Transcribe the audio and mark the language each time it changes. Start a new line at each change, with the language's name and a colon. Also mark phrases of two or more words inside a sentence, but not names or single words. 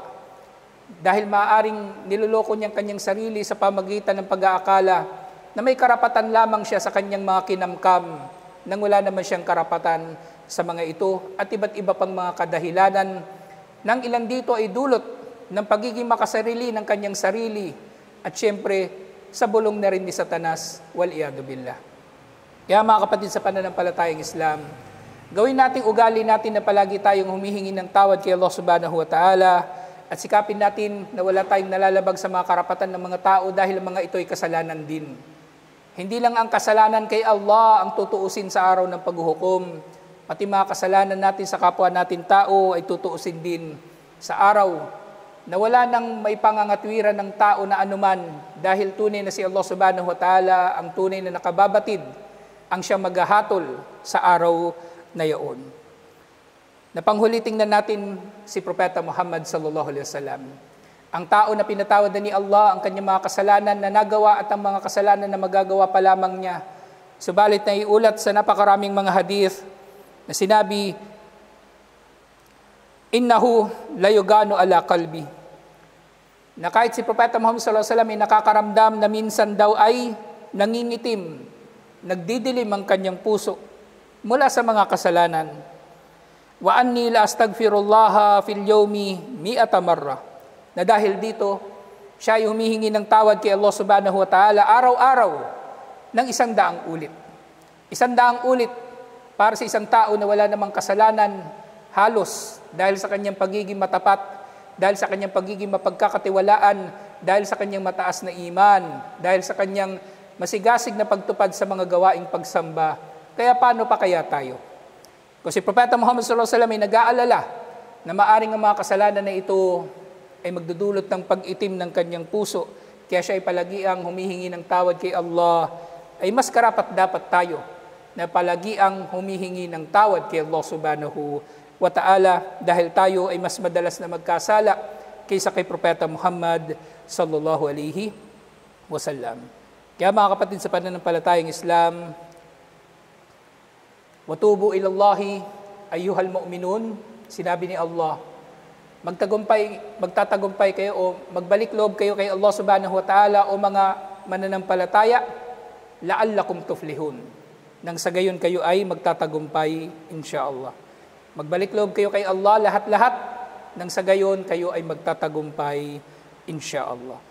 Filipino: Dahil maaaring niloloko niyang kanyang sarili sa pamagitan ng pag-aakala na may karapatan lamang siya sa kanyang mga kinamkam nang wala naman siyang karapatan sa mga ito at iba't iba pang mga kadahilanan nang ilan dito ay dulot ng pagiging makasarili ng kanyang sarili at siyempre sa bulong na rin ni Satanas,
Arabic: والعياذ بالله.
Filipino: Kaya mga kapatid sa pananampalatayang Islam, gawin nating ugali natin na palagi tayong humihingi ng tawad kay Allah
Arabic: سبحانه وتعالى
Filipino: at sikapin natin na wala tayong nalalabag sa mga karapatan ng mga tao dahil ang mga ito ay kasalanan din. Hindi lang ang kasalanan kay Allah ang tutuusin sa araw ng paghuhukom, pati mga kasalanan natin sa kapwa natin tao ay tutuusin din sa araw na wala nang may pangangatwiran ng tao na anuman dahil tunay na si Allah
Arabic: سبحانه وتعالى
Filipino: ang tunay na nakababatid ang siyang maghahatol sa araw na yaon. Napanghuli tingnan natin si Propeta Muhammad
Arabic: صلى الله عليه وسلم.
Filipino: Ang tao na pinatawad na ni Allah ang kanyang mga kasalanan na nagawa at ang mga kasalanan na magagawa pa lamang niya. Subalit na iulat sa napakaraming mga hadith na sinabi,
Arabic: إنه ليغان على قلبي,
Filipino: na kahit si Propeta Muhammad
Arabic: صلى الله عليه وسلم
Filipino: ay nakakaramdam na minsan daw ay nangingitim, nagdidilim ang kanyang puso mula sa mga kasalanan.
Arabic: وإني لأستغفر الله في اليوم مائة مرة.
Filipino: Na dahil dito, siya ay humihingi ng tawad kay Allah
Arabic: سبحانه وتعالى
Filipino: araw-araw ng 100 ulit. 100 ulit para sa isang tao na wala namang kasalanan halos dahil sa kanyang pagiging matapat, dahil sa kanyang pagiging mapagkakatiwalaan, dahil sa kanyang mataas na iman, dahil sa kanyang masigasig na pagtupad sa mga gawaing pagsamba. Kaya paano pa kaya tayo? Kasi Propeta Muhammad
Arabic: صلى الله عليه وسلم
Filipino: ay nag-aalala na maaring ang mga kasalanan na ito ay magdudulot ng pag-itim ng kanyang puso. Kaya siya ay palagiang humihingi ng tawad kay Allah. Ay mas karapat dapat tayo na palagiang humihingi ng tawad kay Allah
Arabic: سبحانه وتعالى
Filipino: dahil tayo ay mas madalas na magkasala kaysa kay Propeta Muhammad
Arabic: صلى الله عليه وسلم.
Filipino: Kaya mga kapatid sa pananampalatayang Islam,
Arabic: وتوبوا إلى الله أيها المؤمنون,
Filipino: sinabi ni Allah, magtatagumpay kayo o magbalik loob kayo kay Allah
Arabic: سبحانه وتعالى
Filipino: o mga mananampalataya,
Arabic: لعلكم تفلحون.
Filipino: Nang sa gayon kayo ay magtatagumpay insyaallah. Magbalik loob kayo kay Allah lahat-lahat, nang sa gayon kayo ay magtatagumpay insyaallah.